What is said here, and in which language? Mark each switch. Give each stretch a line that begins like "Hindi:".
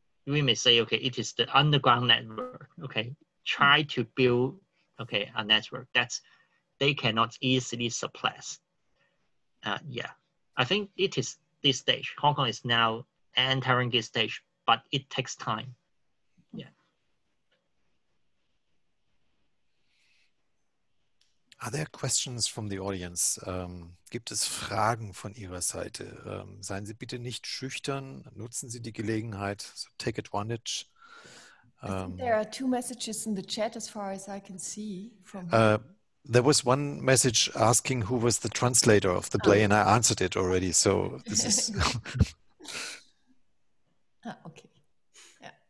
English: We may say, okay, it is the underground network, okay? Try to build, okay, a network that's they cannot easily suppress. Yeah, I think it is this stage. Hong Kong is now entering this stage, but it takes time. Yeah. Are there questions from the audience?
German: Gibt es Fragen von Ihrer Seite? Seien Sie bitte nicht schüchtern, nutzen Sie die Gelegenheit,
English: so take advantage. I think there are 2 messages in the chat as far as I can see. From there was one message asking who was the translator of the play, and I answered it already, so this is... okay. Yeah.